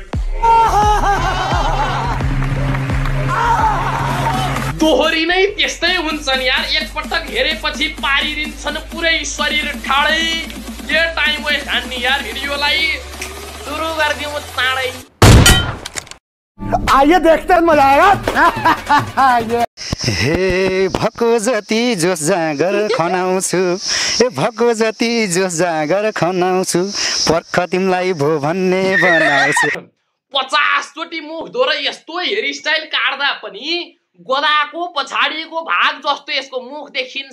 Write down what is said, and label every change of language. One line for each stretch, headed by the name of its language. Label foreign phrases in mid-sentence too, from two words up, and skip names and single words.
Nepali: तोहोरी नै त्यस्तै हुन्छन् यार, एकपटक हेरेपछि पारिदिन्छन् पुरै शरीर ठाडै। के
English: time waste
Nepali: हान्ने यार, भिडियोलाई सुरु गरिदिउँ चाँडै।
Hindi: आइए देखते हैं मजा आएगा।
Nepali: हे भको जति जोस जागर खनाउँछु, हे भको जति जोस जागर खनाउँछु, पर्ख तिमलाई भो भन्ने बनाउँछु। 50 चोटि मुख धोरै यस्तो हेयर स्टाइल काट्दा पनि गोदाको पछाडिको भाग जस्तो यसको मुख देखिन्छ।